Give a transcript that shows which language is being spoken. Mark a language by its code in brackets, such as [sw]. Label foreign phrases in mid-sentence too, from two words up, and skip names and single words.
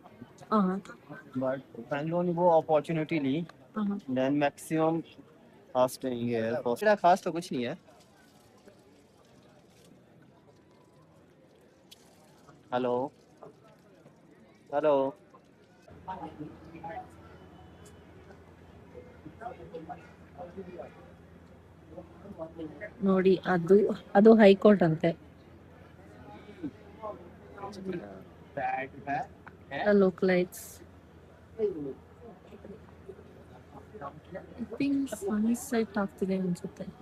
[en] but Bangalore [hi] ने वो अपॉर्चुनिटी ली, [en] then maximum fast [hi] है, खास तो कुछ नहीं है। [en] hello hello [kn] ನೋಡಿ ಅದು ಹೈಕೋರ್ಟ್ ಅಂತೆ. [en] local lights I think sunset [kn] ಆಗ್ತಿದೆ ಅನ್ಸುತ್ತೆ.